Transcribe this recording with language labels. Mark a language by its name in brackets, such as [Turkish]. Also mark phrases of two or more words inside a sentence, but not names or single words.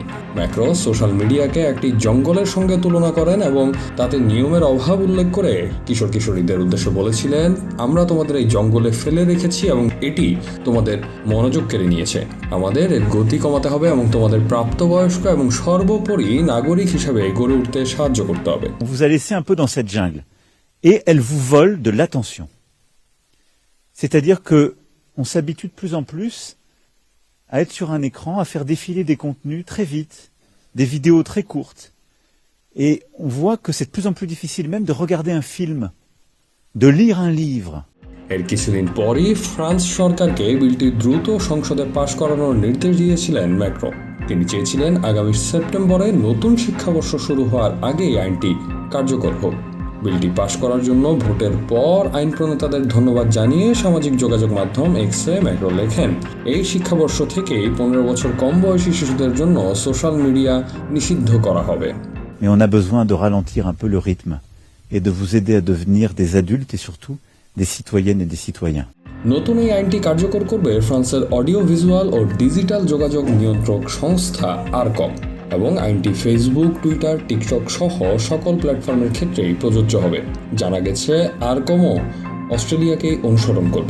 [Bangla] ম্যাক্রন সোশ্যাল মিডিয়াকে একটি জঙ্গলের সঙ্গে তুলনা করেন এবং তাতে নিয়মের অভাব উল্লেখ করে কিশোর কিশোরীদের উদ্দেশ্যে বলেছিলেন, আমরা তোমাদের এই জঙ্গলে ফেলে রেখেছি এবং এটি তোমাদের মনোযোগ কেড়ে নিয়েছে। আমাদের এর গতি কমাতে হবে এবং তোমাদের প্রাপ্তবয়স্ক এবং সর্বোপরি নাগরিক হিসেবে গড়ে উঠতে সাহায্য করতে হবে। [French] On vous a laissé un peu dans cette jungle et elle vous vole de l'attention. C'est-à-dire que on s'habitue de plus en plus à être sur un écran, à faire défiler des contenus très vite, des vidéos très courtes. Et on voit que c'est de plus en plus difficile même de regarder un film, de lire un livre. [Bangla] এর কিছুদিন পরই ফ্রান্স সরকারকে বিলটি দ্রুত সংসদে পাশ করানোর নির্দেশ দিয়েছিলেন ম্যাক্রন। তিনি চেয়েছিলেন আগামী সেপ্টেম্বরে নতুন শিক্ষাবর্ষ শুরু হওয়ার আগেই আইনটি কার্যকর হোক। বিলটি পাশ করার জন্য ভোটের পর আইন প্রণেতাদের ধন্যবাদ জানিয়ে সামাজিক যোগাযোগ মাধ্যম এক্সে ম্যাক্রন লেখেন, এই শিক্ষাবর্ষ থেকেই 15 বছর কম বয়সী শিশুদের জন্য সোশ্যাল মিডিয়া নিষিদ্ধ করা হবে। [French] Mais on a besoin de ralentir un peu le rythme et de vous aider à devenir des adultes et surtout des citoyennes et des citoyens. [Bangla] নতুন এই আইনটি কার্যকর করবে ফ্রান্সের অডিও ভিজুয়াল ও ডিজিটাল যোগাযোগ নিয়ন্ত্রক সংস্থা আরকম, এবং আইনটি ফেসবুক, টুইটার, টিকটক সহ সকল প্ল্যাটফর্মের ক্ষেত্রেই প্রযোজ্য হবে। জানা গেছে আরকমও অস্ট্রেলিয়াকেই অনুসরণ করবে।